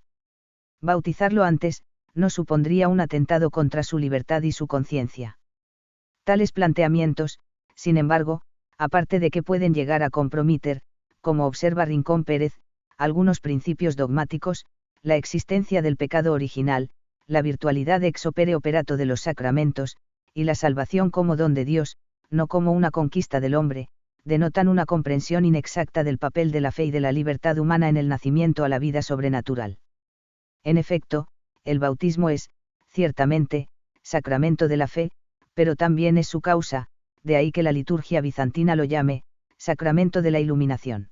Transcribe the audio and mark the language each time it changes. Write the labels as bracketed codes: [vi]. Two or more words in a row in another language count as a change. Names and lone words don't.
[es] Bautizarlo antes, no supondría un atentado contra su libertad y su conciencia. Tales planteamientos, sin embargo, aparte de que pueden llegar a comprometer, como observa Rincón Pérez, algunos principios dogmáticos, la existencia del pecado original, la virtualidad [la] ex opere operato [es] de los sacramentos, y la salvación como don de Dios, no como una conquista del hombre, denotan una comprensión inexacta del papel de la fe y de la libertad humana en el nacimiento a la vida sobrenatural. En efecto, el bautismo es, ciertamente, sacramento de la fe, pero también es su causa, de ahí que la liturgia bizantina lo llame, sacramento de la iluminación.